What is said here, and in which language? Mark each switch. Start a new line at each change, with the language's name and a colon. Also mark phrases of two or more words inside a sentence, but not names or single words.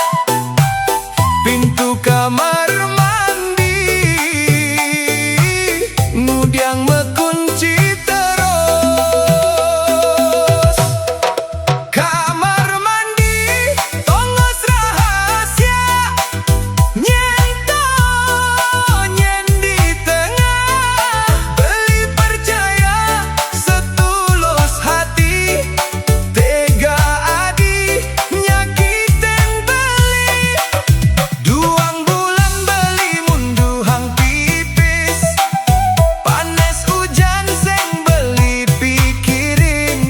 Balinese: Pintu kamar mandi ngudiang mekunci terus. Kamar mandi tongos rahasia, nyento nyen di tengah.
Indonesian: Beli percaya setulus hati,
Balinese: tega adi nyakitin beli. Duang bulan beli munduhang pipis, panes hujan seng beli pikirin.